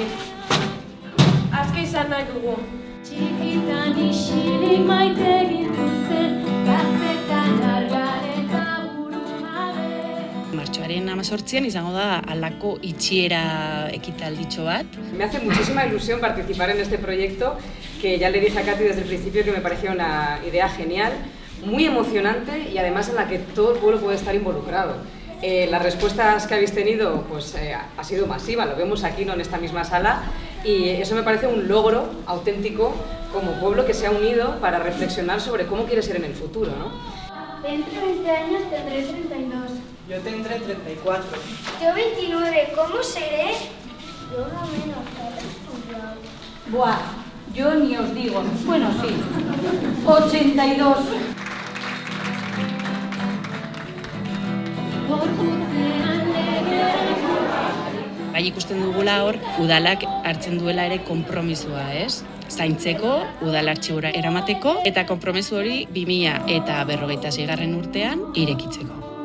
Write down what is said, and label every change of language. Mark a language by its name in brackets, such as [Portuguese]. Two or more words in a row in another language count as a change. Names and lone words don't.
[Basque] Aske izan nahi dugu. Martxoaren 18an izango da halako itxiera ekitalditxo bat. [Spanish] Me hace muchísima ilusión participar en este proyecto, que ya le dije a Katy desde el principio que me parecía una idea genial, muy emocionante y además en la que todo el pueblo puede estar involucrado. Las respuestas que habéis tenido pues, ha sido masiva, lo vemos aquí, ¿no?, en esta misma sala, y eso me parece un logro auténtico como pueblo que se ha unido para reflexionar sobre cómo quiere ser en el futuro, ¿no? Dentro de 20 años tendré 32. Yo tendré 34. Yo 29. ¿Cómo seré? Yo no menos, ¿sabes? Buah, yo ni os digo. Bueno, sí. 82. [Basque] Bai ikusten dugula hor, udalak hartzen duela ere konpromisua, ez? Zaintzeko, udal artxibura eramateko, eta konpromiso hori 2056 urtean irekitzeko.